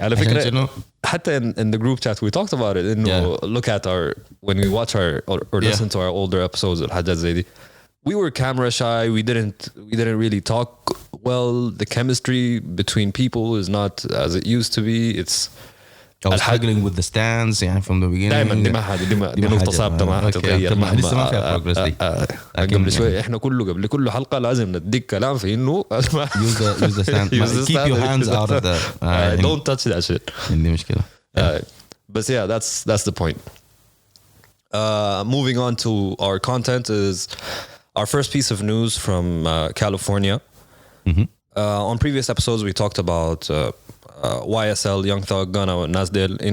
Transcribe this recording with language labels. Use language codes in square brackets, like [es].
[ar] على فكرة حتى [en] in the group chat we talked about it إنه look at when we watch or listen to our older episodes [ar] الحاجات زي دي. [en] We were camera shy. We didn't really talk well. The chemistry between people is not as it used to be. I was struggling with the stands يعني from the beginning. [ar] دائما دي نقطة ثابتة ما حتتغير مهما لسه ما فيها progress دي. قبل شوي احنا قبل كل حلقة لازم نديك كلام في إنه [en] use the stand. Keep your hands out of the. Don't touch that shit. [ar] دي مشكلة. [en] But yeah, that's the point. Moving on to our content is our first piece of news from California. On previous episodes, we talked about YSL, Young Thug, Gunna, and Nasdel.